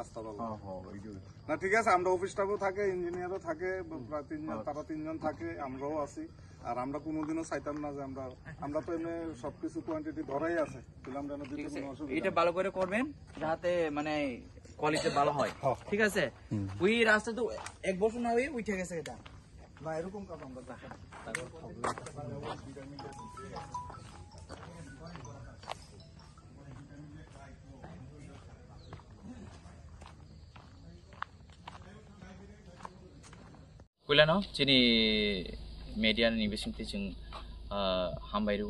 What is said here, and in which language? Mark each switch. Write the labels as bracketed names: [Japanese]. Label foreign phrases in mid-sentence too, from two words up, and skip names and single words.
[Bangla] রাস্তা ভালো না ঠিক আছে আমরা অফিস স্টাফও থাকে ইঞ্জিনিয়ারও থাকে প্রায় তিনজন তারা তিনজন থাকে আমরাও আছি আর আমরা কোনোদিনও চাইতাম না যে আমরা তো এমনি সবকিছু কোয়ান্টিটি ধরাই আছে আমরা এটা ভালো করে করবেন যাতে মানে কোয়ালিটি ভালো হয় ঠিক আছে ওই রাস্তা তো এক বছর না হয়ে উঠে গেছে এটা না এরকম কাজ আমরা দেখি [Kok Borok] Kuilano chini media ni besim ti chung hambai rugu